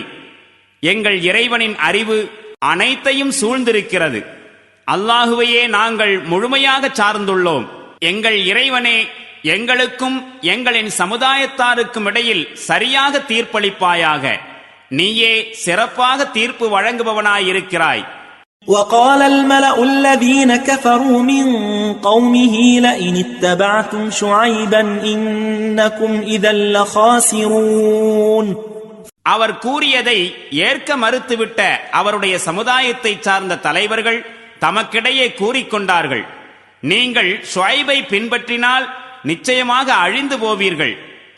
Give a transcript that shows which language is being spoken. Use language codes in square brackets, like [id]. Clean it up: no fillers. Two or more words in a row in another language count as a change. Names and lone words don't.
[ta] எங்கள் இறைவனின் அறிவு அனைத்தையும் சூழ்ந்திருக்கிறது. அல்லாஹுவையே நாங்கள் முழுமையாக சார்ந்துள்ளோம். எங்கள் இறைவனே, எங்களுக்கும் எங்களின் சமுதாயத்தாருக்கும் இடையில் சரியாக தீர்ப்பளிப்பாயாக. நீயே சிறப்பாக தீர்ப்பு வழங்குபவனாயிருக்கிறாய். [ar] وقال الملأ الذين كفروا من قومه لئن اتبعتم شعيبا إنكم إذا لخاسرون. [ta] அவர் கூறியதை ஏற்க மறுத்துவிட்ட அவருடைய சமுதாயத்தை சார்ந்த தலைவர்கள் தமக்கிடையே கூறிக்கொண்டார்கள், நீங்கள் ஷுஐபை பின்பற்றினால் நிச்சயமாக அழிந்து போவீர்கள்.